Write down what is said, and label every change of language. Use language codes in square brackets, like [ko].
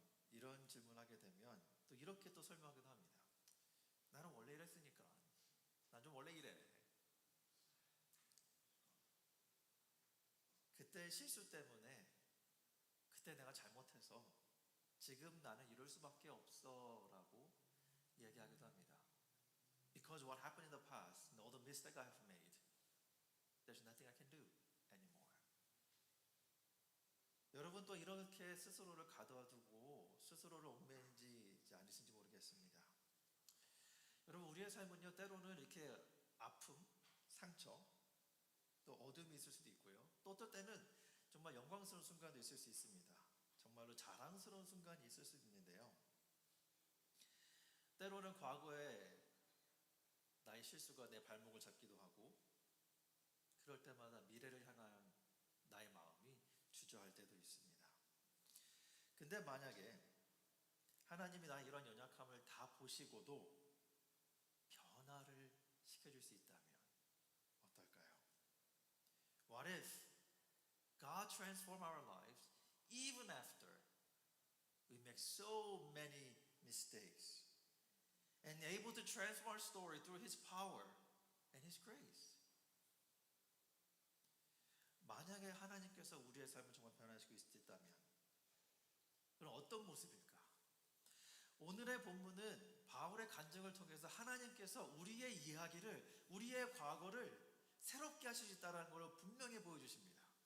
[ko] 이런 질문하게 되면 또 이렇게 또 설명하기도 합니다. 나는 원래 이랬으니까. 난 좀 원래 이래. 그때 실수 때문에 그때 내가 잘못해서 지금 나는 이럴 수밖에 없어 라고 얘기하기도 합니다. [en] Because what happened in the past and all the mistakes I have made, there's nothing I can do anymore. [ko] 여러분 또 이렇게 스스로를 가둬두고 스스로를 얽매이지 않으신지 모르겠습니다. 여러분 우리의 삶은요 때로는 이렇게 아픔, 상처, 또 어둠이 있을 수도 있고요. 또 어떨 때는 정말 영광스러운 순간도 있을 수 있습니다. 정말로 자랑스러운 순간이 있을 수 있는데요. 때로는 과거에 나의 실수가 내 발목을 잡기도 하고 그럴 때마다 미래를 향한 나의 마음이 주저할 때도 있습니다. 근데 만약에 하나님이 나의 이런 연약함을 다 보시고도 변화를 시켜줄 수 있다면 어떨까요? [en] What if God transformed our lives even after we make so many mistakes and able to transform our story through His power and His grace? [ko] 만약에 하나님께서 우리의 삶을 정말 변화시킬 수 있다면 그럼 어떤 모습일까? 오늘의 본문은 바울의 간증을 통해서 하나님께서 우리의 이야기를, 우리의 과거를 새롭게 하실 수 있다는 걸 분명히 보여주십니다.